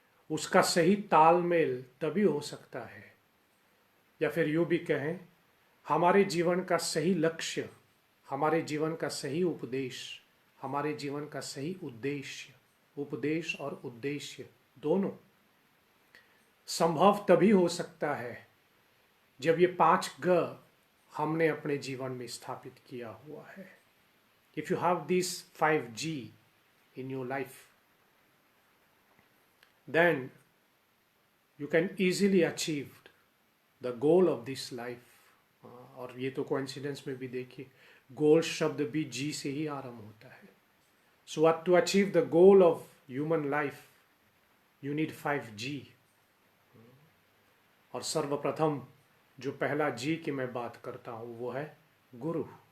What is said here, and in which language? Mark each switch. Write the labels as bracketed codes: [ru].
[hi] उसका सही तालमेल तभी हो सकता है, या फिर यूँ भी कहें, हमारे जीवन का सही लक्ष्य, हमारे जीवन का सही उपदेश, हमारे जीवन का सही उद्देश्य, उपदेश और उद्देश्य दोनों संभव तभी हो सकता है जब ये 5 ग हमने अपने जीवन में स्थापित किया हुआ है। [en] If you have this 5G in your life, then you can easily achieve the goal of this life. [hi] और ये तो कोइंसिडेंस में भी देखिए, गोल शब्द भी जी से ही आरंभ होता है। [en] So to achieve the goal of human life you need 5G। [hi] और सर्वप्रथम जो पहला जी की मैं बात करता हूँ वो है गुरु।